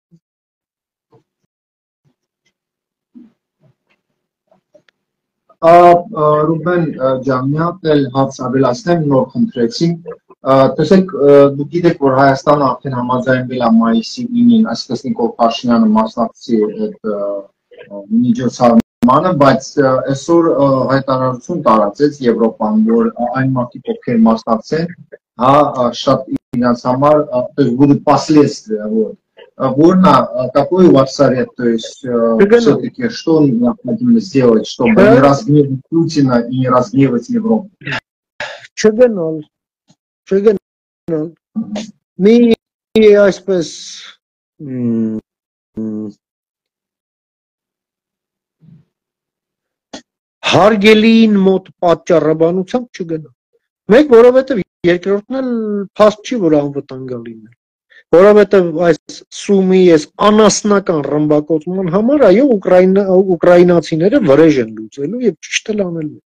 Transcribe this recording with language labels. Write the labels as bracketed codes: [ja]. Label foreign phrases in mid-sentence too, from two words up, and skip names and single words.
[hy] Ռուբեն ջան, մի հատ էլ հարց ավելացնեմ, նոր խնդրեցին։ Տեսեք, դուք գիտեք, որ Հայաստանը արդեն համաձայնվել է մայիսի 9-ին, այսպես Նիկոլ Փաշինյանը մասնակցի այդ միջոցառմանը, բայց այսօր հայտարարություն տարածեց Եվրոպան, որ այն մարդիկ, ովքեր մասնակցեն, շատ իրենց համար, [ru] то есть будут последствия, вот. Какой у вас совет, то есть все-таки что необходимо сделать, чтобы не разгневать Путина и не разгневать Европу? [hy] Չգնալ, մի այսպես հարգելին մոտ պատճառաբանությամբ չգնալ։ Մեկ որովհետև երկրորդն էլ փաստ չի, որ անվտանգ լինել։ Որովհետև այս սումի այս անասնական ռմբակոծման համար այո ուկրաինացիները վրեժ են լուծելու եւ ճիշտ էլ անելու։